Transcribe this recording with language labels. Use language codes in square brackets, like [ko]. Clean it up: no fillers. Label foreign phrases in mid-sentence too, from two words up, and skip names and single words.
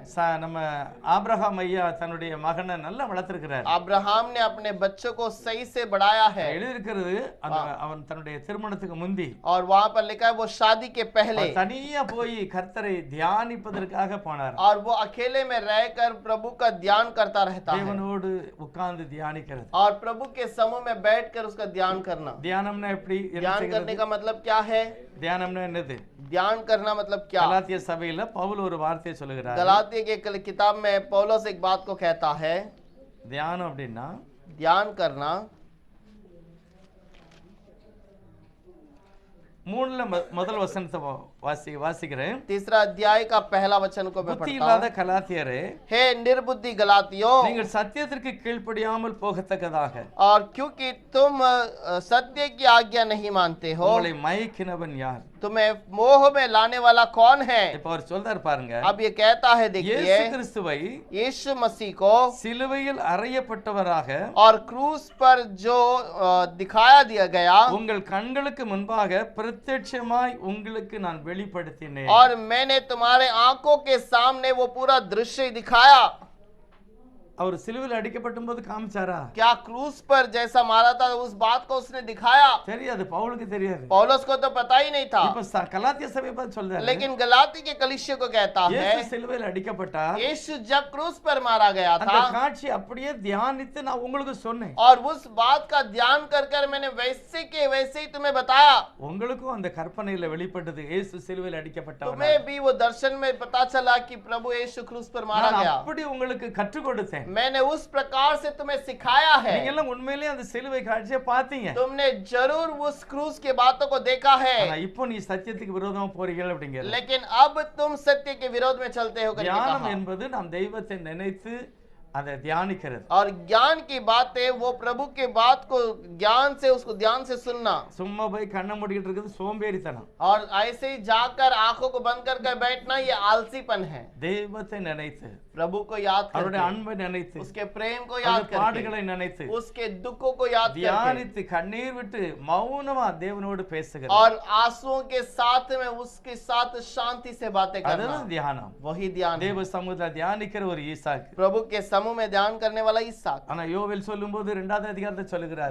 [ta] நம்ம ஆபிரகாம் ஐயா தன்னுடைய மகனை நல்லா வளர்த்திருக்கிறார். [hi] अब्राहम ने अपने बच्चों को सही से बढ़ाया है। [ta] எழுதியிருக்கிறது அவன் தன்னுடைய திருமணத்துக்கு முந்தி [hi] और वहां पर लिखा है वो शादी के पहले [ta] தனியா போய் கர்த்தரை தியானிப்பதற்காக போனார். [hi] और वो अकेले में रहकर प्रभु का ध्यान करता रहता है। [ta] தேவனோடு உட்கார்ந்து தியானிக்கிறது. [hi] और प्रभु के समूह में बैठकर उसका ध्यान करना। [ta] தியானம்னா எப்படி? [hi] ध्यान करने का मतलब क्या है? [ta] தியானம்னா என்னது? [hi] ध्यान करना मतलब क्या? [ta] கலாத்திய சபையில பவுல் ஒரு வார்த்தையை சொல்லுகிறார். [hi] गलातिया के किताब में पौलुस एक बात को कहता है। [ta] தியானம் அப்படின்னா [hi] ध्यान करना [ta] 3ல முதல் வசனத்தை வாசிக்கிறேன். [hi] तीसरा अध्याय का पहला वचन को मैं [ta] புத்தி [hi] पढ़ता [ta] இல்லாத [hi] हूं। [ta] கலாத்தியரே, [hi] हे निर्बुद्धि गलातियों, [ta] நீங்கள் சத்தியத்திற்கு கீழ்ப்படியாமல் போகத்தக்கதாக [hi] और क्योंकि तुम सत्य की आज्ञा नहीं मानते हो, [ta] உங்களை மயக்கினவன் யார்? [hi] तुम्हें मोह में लाने वाला कौन है? [ta] இப்ப அவர் சொல்றார் பாருங்க. [hi] अब ये कहता है, देखिए, [ta] இயேசு கிறிஸ்துவை [hi] यीशु मसीह को [ta] சிலுவையில் அறையப்பட்டவராக [hi] और क्रूस पर जो दिखाया दिया गया, [ta] உங்கள் கண்களுக்கு முன்பாக பிரத்யட்சமாய் உங்களுக்கு நான் வெளிப்படுத்தினேன். [hi] और मैंने तुम्हारे आंखों के सामने वो पूरा दृश्य दिखाया। [ta] அவர் சிலுவையில் அடிக்கப்பட்ட போது காமிச்சாரா? [hi] क्या क्रूस पर जैसा मारा था उस बात को उसने दिखाया? [ta] தெரியாது, பவுலுக்கு தெரியாது. [hi] पौलुस को तो पता ही नहीं था। [ta] இப்ப கலாத்திய சபையை பார்த்து சொல்றாரு. [hi] लेकिन गलाती के कलीसिया को कहता है, [ta] இயேசு சிலுவையில் அடிக்கப்பட்டார். [hi] यीशु जब क्रूस पर मारा गया [ta] அந்த [hi] था [ta] காட்சி அப்படியே தியானித்து நான் உங்களுக்கு சொன்னேன். [hi] और उस बात का ध्यान कर मैंने वैसे के वैसे ही तुम्हें बताया। [ta] உங்களுக்கும் அந்த கற்பனையில வெளிப்பட்டது இயேசு சிலுவையில் அடிக்கப்பட்டவர். [hi] तुम्हें भी वो दर्शन में पता चला कि प्रभु यीशु क्रूस पर मारा [ta] நான் [hi] गया। [ta] அப்படி உங்களுக்கு கற்றுக் கொடுத்தேன். [hi] मैंने उस प्रकार से तुम्हें सिखाया है। [ta] நீங்க எல்லாம் உண்மையிலேயே அந்த சிலுவை காட்சியை பார்த்தீங்க. [hi] तुमने जरूर उस क्रूस के बातों को देखा है। [ta] ஆனா இப்போ நீ சத்தியத்துக்கு விரோதமா போறீங்க அப்படிங்கிறது. [hi] लेकिन अब तुम सत्य के विरोध में चलते हो करके [ta] தியானம் [hi] कहा। [ta] என்பது நாம் தெய்வத்தை நினைத்து அதை தியானிக்கிறது. [hi] और ज्ञान की बात है वो प्रभु के बात को ज्ञान से उसको ध्यान से सुनना। [ta] சும்மா போய் கண்ணை மூடிட்டு இருக்குது சோம்பேறித்தனம். [hi] और ऐसे ही जाकर आंखों को बंद कर बैठना ये आलसीपन है। [ta] தெய்வத்தை நினைத்து, [hi] प्रभु को याद [ta] அவருடைய [hi] करके, [ta] அன்பை நினைத்து, [hi] उसके प्रेम को [ta] அவருடைய [hi] याद करके, [ta] பாடுகளை நினைத்து, [hi] उसके दुखों को याद करके [ta] தியானித்து கண்ணீர் விட்டு மௌனமா தேவனோடு பேசுகிறது. [hi] और आंसुओं के साथ में उसके साथ शांति से बातें करना, [ta] அதுதான் தியானம். [hi] वही ध्यान है। [ta] தேவ சமூகத்துல தியானிக்கிற ஒரு ஈசாக்கு. [hi] प्रभु के समूह में ध्यान करने वाला ईसाक। [ta] ஆனா யோவேல் சொல்லும்போது 2வது அதிகாரத்தை சொல்லுகிறார்.